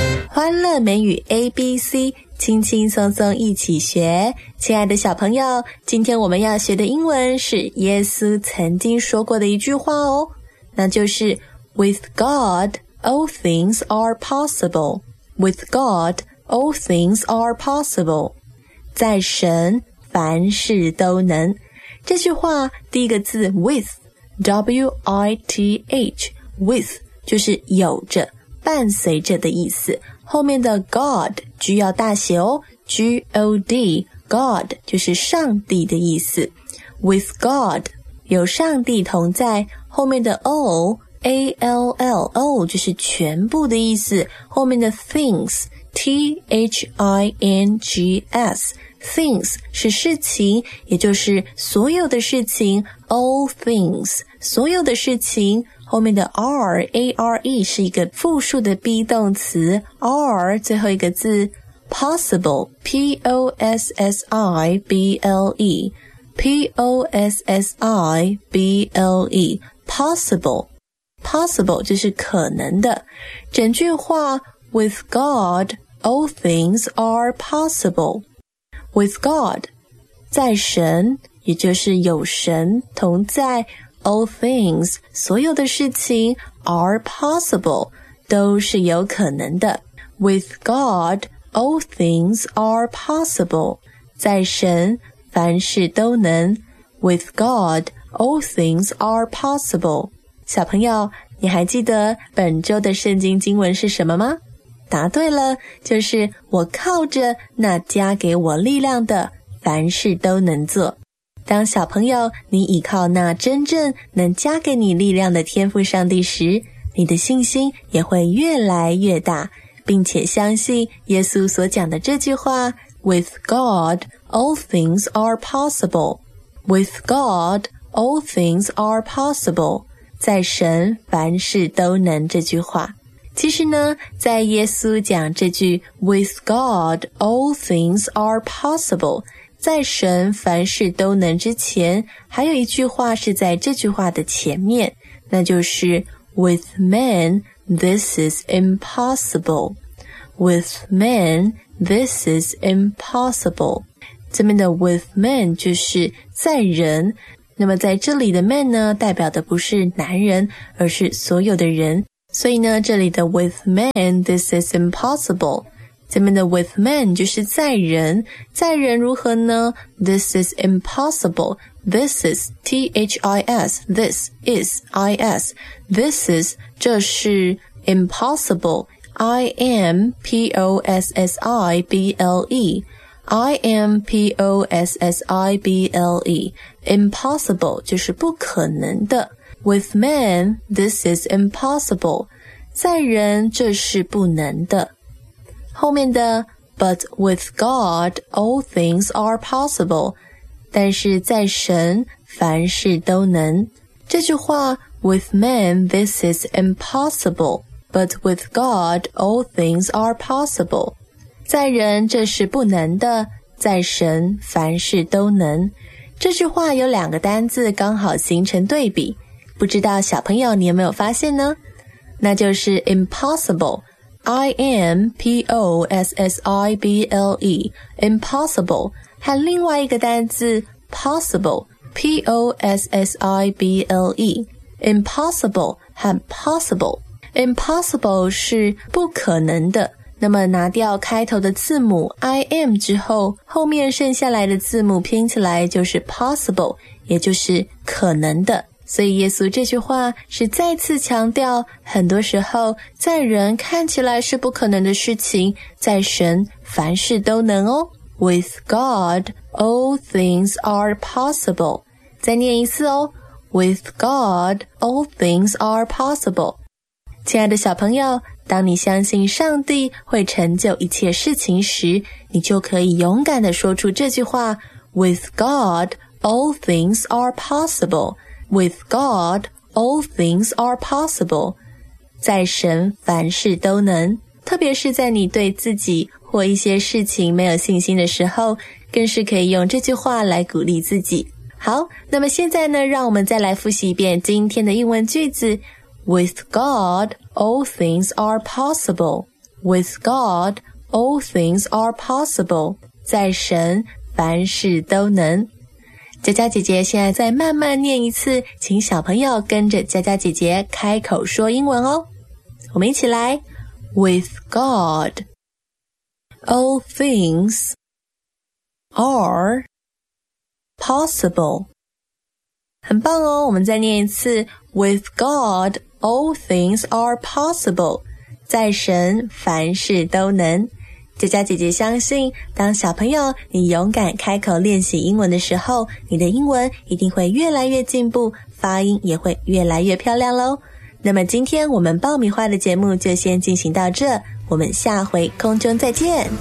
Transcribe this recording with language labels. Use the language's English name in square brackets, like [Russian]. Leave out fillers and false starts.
[Chinese] 欢乐美语 ABC， 轻轻松松一起学。亲爱的小朋友，今天我们要学的英文是耶稣曾经说过的一句话哦，那就是 [English] With God, all things are possible. With God, all things are possible. [Chinese] 在神，凡事都能。这句话第一个字 with, W-I-T-H, with, 就是有着。伴随着的意思，后面的 God 需要大写哦， G-O-D， God 就是上帝的意思。 With God 有上帝同在，后面的 all A-L-L all 就是全部的意思，后面的 things T-H-I-N-G-S things 是事情，也就是所有的事情， all things 所有的事情，后面的 are, A-R-E 是一个复数的 be 动词， are 最后一个字 possible, P-O-S-S-I-B-L-E, P-O-S-S-I-B-L-E, possible, possible 就是可能的。整句话 [English] with God, all things are possible, [Chinese] with God, 在神，也就是有神同在，All things, 所有的事情 are possible, 都是有可能的。 [English] With God, all things are possible. [Chinese] 在神，凡事都能。 [English] With God, all things are possible. [Chinese] 小朋友，你还记得本周的圣经经文是什么吗？答对了，就是我靠着那加给我力量的，凡事都能做。当小朋友，你倚靠那真正能加给你力量的天父上帝时，你的信心也会越来越大，并且相信耶稣所讲的这句话 [English] With God, all things are possible. With God, all things are possible. [Chinese] 在神，凡事都能这句话。其实呢，在耶稣讲这句 [English] With God, all things are possible. [Chinese] 在神凡事都能之前，还有一句话是在这句话的前面，那就是 [English] With man, this is impossible. With man, this is impossible. [Chinese] 这边的 with man 就是在人，那么在这里的 man 呢，代表的不是男人，而是所有的人。所以呢，这里的 [English] with man, this is impossible. [Chinese] 这边的 with man 就是在人，在人如何呢？ [English] This is impossible. This is T-H-I-S. This is I-S. This is [Chinese] 这是 [English] impossible. I-M-P-O-S-S-I-B-L-E. I-M-P-O-S-S-I-B-L-E. [Chinese] Impossible 就是不可能的。 [English] With man, this is impossible. [Chinese] 在人这是不能的。后面的 [English] But with God, all things are possible. [Chinese] 但是在神，凡事都能。这句话 [English] With man, this is impossible. But with God, all things are possible. [Chinese] 在人这是不能的，在神凡事都能。这句话有两个单字刚好形成对比，不知道小朋友你有没有发现呢？那就是 impossible. I-M-P-O-S-S-I-B-L-E Impossible 和另外一个单字 Possible P-O-S-S-I-B-L-E Impossible 和 Possible Impossible 是不可能的，那么拿掉开头的字母 I-M 之后，后面剩下来的字母拼起来就是 Possible， 也就是可能的。所以耶稣这句话是再次强调，很多时候在人看起来是不可能的事情，在神凡事都能哦。 [English] With God, all things are possible. [Chinese] 再念一次哦。 [English] With God, all things are possible. [Chinese] 亲爱的小朋友，当你相信上帝会成就一切事情时，你就可以勇敢地说出这句话 [English] With God, all things are possible. With God, all things are possible. [Chinese] 在神凡事都能，特别是在你对自己或一些事情没有信心的时候，更是可以用这句话来鼓励自己。好，那么现在呢，让我们再来复习一遍今天的英文句子。 [English] With God, all things are possible. With God, all things are possible. [Chinese] 在神，凡事都能。佳佳姐姐现在再慢慢念一次，请小朋友跟着佳佳姐姐开口说英文哦。我们一起来。 [English] With God, all things are possible. [Chinese] 很棒哦，我们再念一次。 [English] With God, all things are possible. [Chinese] 在神，凡事都能。佳佳姐姐相信，当小朋友你勇敢开口练习英文的时候，你的英文一定会越来越进步，发音也会越来越漂亮咯。那么今天我们爆米花的节目就先进行到这，我们下回空中再见。